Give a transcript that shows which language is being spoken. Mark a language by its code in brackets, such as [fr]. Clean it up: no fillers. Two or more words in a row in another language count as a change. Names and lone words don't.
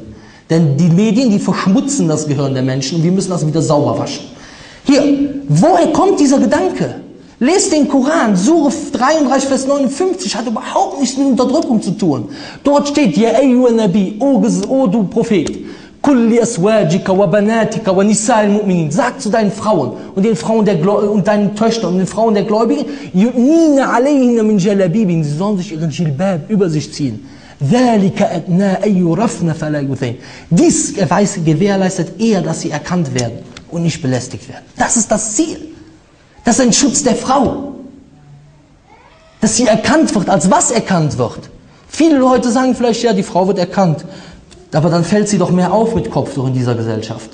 [de] Denn die Medien, die verschmutzen das Gehirn der Menschen und wir müssen das wieder sauber waschen. Hier, woher kommt dieser Gedanke? Lest den Koran, Sure 33, Vers 59, hat überhaupt nichts mit Unterdrückung zu tun. [ar] Dort steht, يا أيها النبي, [de] o du Prophet, [ar] قل لأزواجك وبناتك ونساء المؤمنين, [de] sag zu deinen Frauen und den Frauen und deinen Töchtern und den Frauen der Gläubigen, [ar] يدنين عليهن من جلابيب, [de] sie sollen sich ihren Jilbab über sich ziehen. [ar] ذلك أدنى أن يعرفن فلا يؤذين. [de] Dies gewährleistet eher, dass sie erkannt werden und nicht belästigt werden. Das ist das Ziel. Das ist ein Schutz der Frau. Dass sie erkannt wird, als was erkannt wird. Viele Leute sagen vielleicht, ja, die Frau wird erkannt. Aber dann fällt sie doch mehr auf mit Kopftuch in dieser Gesellschaft.